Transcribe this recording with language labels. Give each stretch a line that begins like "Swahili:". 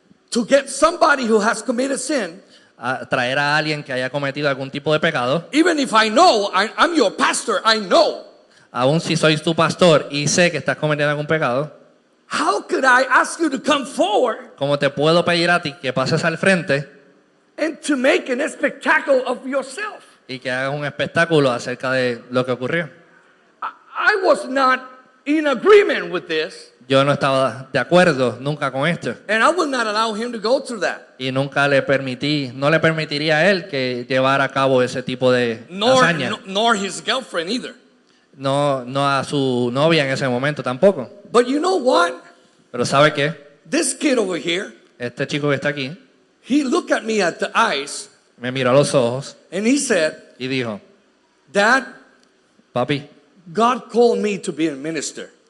English: to get somebody who has committed sin,
Spanish: traer a alguien que haya cometido algún tipo de pecado,
English: even if I know, I'm your pastor, I know.
Spanish: aun si soy tu pastor y sé que estás cometiendo algún pecado.
English: How could I ask you to come forward
Spanish: ¿Cómo te puedo pedir a ti que pases al frente
English: and to make an spectacle of yourself?
Spanish: y que hagas un espectáculo acerca de lo que ocurrió?
English: I was not in agreement with this,
Spanish: Yo no estaba de acuerdo nunca con esto.
English: and I will not allow him to go through that.
Spanish: Y nunca no le permitiría a él que llevara a cabo ese tipo de hazaña.
English: Nor his girlfriend either.
Spanish: No a su novia en ese momento tampoco.
English: But you know what?
Spanish: Pero ¿sabe qué?
English: This kid over here,
Spanish: Este chico que está aquí
English: he looked at me at the eyes
Spanish: me miró a los ojos
English: and he said,
Spanish: y dijo,
English: Dad,
Spanish: papi,
English: God called me to be a minister.